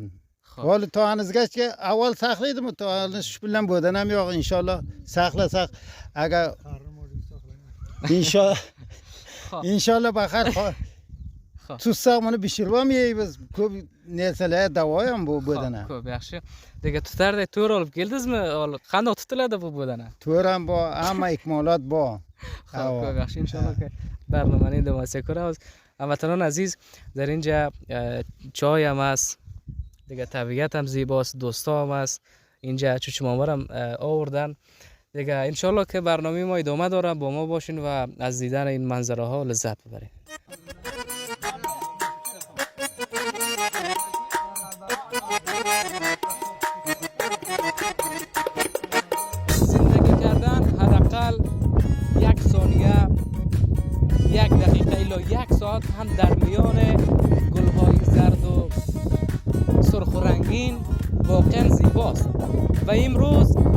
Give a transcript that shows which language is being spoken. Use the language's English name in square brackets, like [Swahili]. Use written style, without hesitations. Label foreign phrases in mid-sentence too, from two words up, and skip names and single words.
[Uzbek] Holi to'anizgacha avval saqlaydimi, to'aniz shu bilan bo'danam yo'q inshaalloh saqlasak agar inshaalloh inshaalloh baxar tutsak buni pishirib ham yeymiz. Ko'p narsalar davo ham bu bo'dana. Ko'p yaxshi. Degan tutardek to'r olib keldingizmi? Qanday tutiladi bu bo'dana? To'r ham bor, hamma ikmolat bor. Ko'p yaxshi inshaalloh barnomani indamasiga ko'ramiz. [Persian] هموطنان عزیز, در اینجا چای هم است. دیگه طبیعت هم زیباست، دوستا هم است. اینجا چوچمامر هم آوردن. دیگه انشالله که برنامه ما ادامه داره، با ما باشین و از دیدن این منظره ها لذت ببرین. زندگی کردن حداقل 1 ثانیه 1 دقیقه الا 1 ساعت هم در میان گل‌های زرد و سرخ و رنگین واقعا زیباست و امروز